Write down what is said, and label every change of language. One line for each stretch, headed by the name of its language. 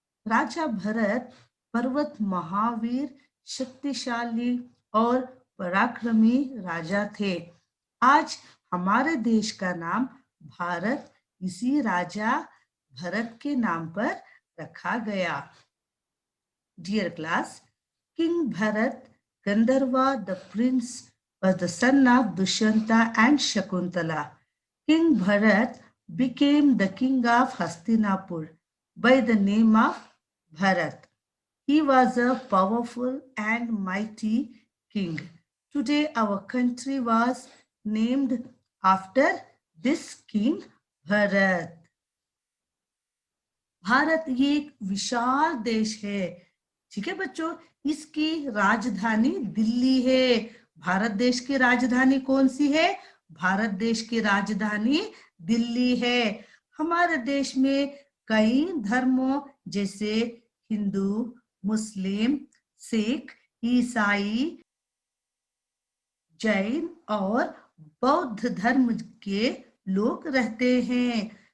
Hindi: राजा भरत पर्वत महावीर, शक्तिशाली और पराक्रमी राजा थे। आज हमारे देश का नाम भारत इसी राजा भरत के नाम पर रखा गया।
English: Dear class, King Bharat Gandharva, the prince, was the son of Dushyanta and Shakuntala. King Bharat became the king of Hastinapur by the name of Bharat. He was a powerful and mighty king. Today our country was named after this king Bharat.
Hindi: Bharat ये एक विशाल देश है। ठीक है बच्चों, इसकी राजधानी दिल्ली है। भारत देश की राजधानी कौन सी है? भारत देश की राजधानी दिल्ली है। हमारे देश में कई धर्मों जैसे हिंदू, मुस्लिम, सिख, ईसाई, जैन और बौद्ध धर्म के लोग रहते हैं।